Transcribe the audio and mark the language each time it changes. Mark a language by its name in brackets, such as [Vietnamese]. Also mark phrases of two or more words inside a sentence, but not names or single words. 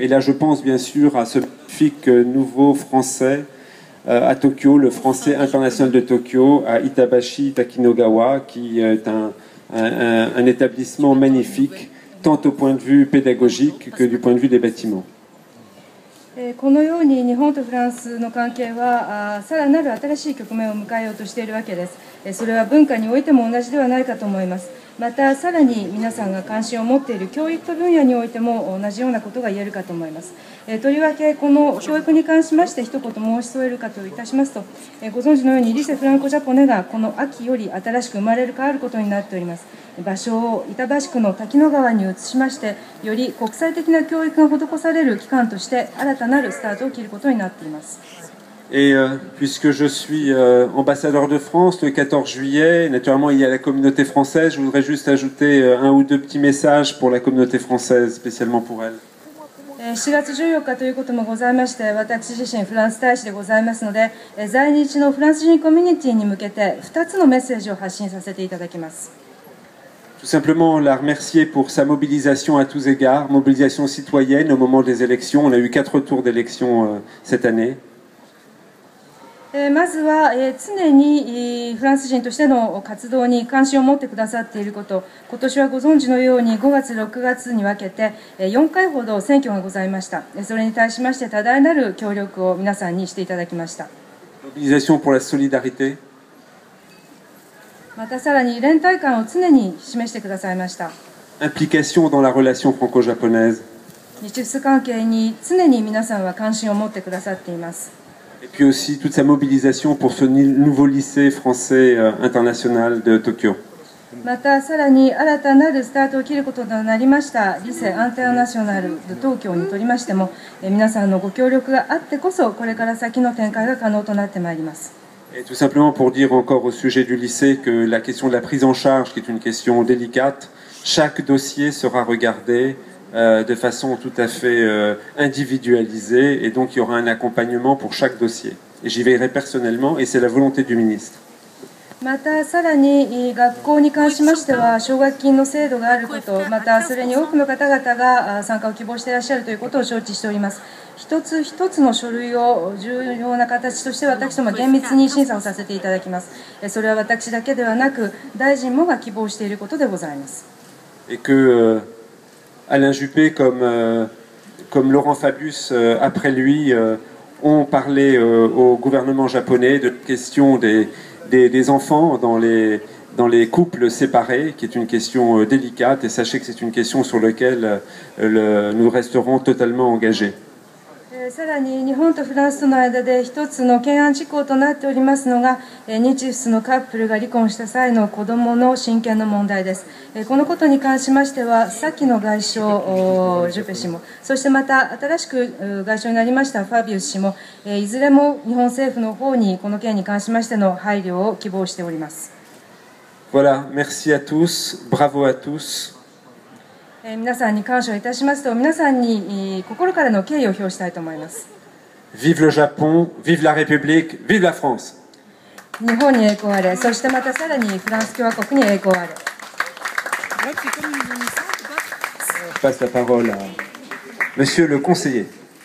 [French] Et là, je pense bien sûr à ce magnifique nouveau français à Tokyo, le français international de Tokyo, à Itabashi Takinagawa, qui est un établissement magnifique, tant au point de vue pédagogique que du point de vue des bâtiments. [Japanese] このように日本とフランスの関係はさらなる新しい局面を迎えようとしているわけです。それは文化においても同じではないかと思います。またさらに皆さんが関心を持っている教育分野においても同じようなことが言えるかと思います。とりわけこの教育に関しまして一言申し添えるかといたしますと、ご存知のようにリセ・フランコ・ジャポネがこの秋より新しく生まれる変わることになっております。場所を板橋区の滝野川に移しまして、より国際的な教育が施される機関として新たなるスタートを切ることになっています。 [French] Et puisque je suis ambassadeur de France le 14 juillet, naturellement il y a la communauté française, je voudrais juste ajouter un ou deux petits messages pour la communauté française, spécialement pour elle. [Japanese] 4 月14日ということもございまして、私自身フランス大使でございますので、在日のフランス人コミュニティに向けて2つのメッセージを発信させていただきます。 [French] Tout simplement la remercier pour sa mobilisation à tous égards, mobilisation citoyenne au moment des élections. On a eu 4 tours d'élections cette année. [Japanese] まずは常にフランス人としての活動に関心を持ってくださっていること、今年はご存知のように5月、6月に分けて4回ほど選挙がございました。それに対しまして多大なる協力を皆さんにしていただきました。 [French] Mobilisation pour la solidarité. [Japanese] またさらに連帯感を常に示してくださいました。 [French] Implication dans la relation franco-japonaise. [Japanese] 日仏関係に常に皆さんは関心を持ってくださっています。 [French] Et puis aussi toute sa mobilisation pour ce nouveau lycée français international de Tokyo. [Japanese] またさらに新たなるスタートを切ることとなりましたリセ・アンターナショナルで東京にとりましても、皆さんのご協力があってこそこれから先の展開が可能となってまいります。 [French] Et tout simplement pour dire encore au sujet du lycée que la question de la prise en charge, qui est une question délicate, chaque dossier sera regardé de façon tout à fait individualisée, et donc il y aura un accompagnement pour chaque dossier. Et j'y veillerai personnellement, et c'est la volonté du ministre. [Japanese] またさらに学校に関しましては奨学金の制度があること、またそれに多くの方々が参加を希望していらっしゃるということを承知しております。一つ一つの書類を重要な形として私ども厳密に審査をさせていただきます。それは私だけではなく大臣もが希望していることでございます。 [French] Et que Alain Juppé comme Laurent Fabius après lui ont parlé au gouvernement japonais de la question des enfants dans les couples séparés, qui est une question délicate, et sachez que c'est une question sur laquelle nous resterons totalement engagés. [Japanese] さらに日本とフランスとの間で一つの懸案事項となっておりますのが、日仏のカップルが離婚した際の子どもの親権の問題です。このことに関しましては先の外相ジュペ氏も、そしてまた新しく外相になりましたファビウス氏も、いずれも日本政府の方にこの件に関しましての配慮を希望しております。 [French] Voilà, merci à tous, bravo à tous. [Japanese] 皆さんに感謝いたしますと、皆さんに心からの敬意を表したいと思います。 [French] Vive le Japon, vive la République, vive la France. [Japanese] 日本に栄光あれ、そしてまたさらにフランス共和国に栄光あれ。 [French] Je passe la parole à Monsieur le conseiller.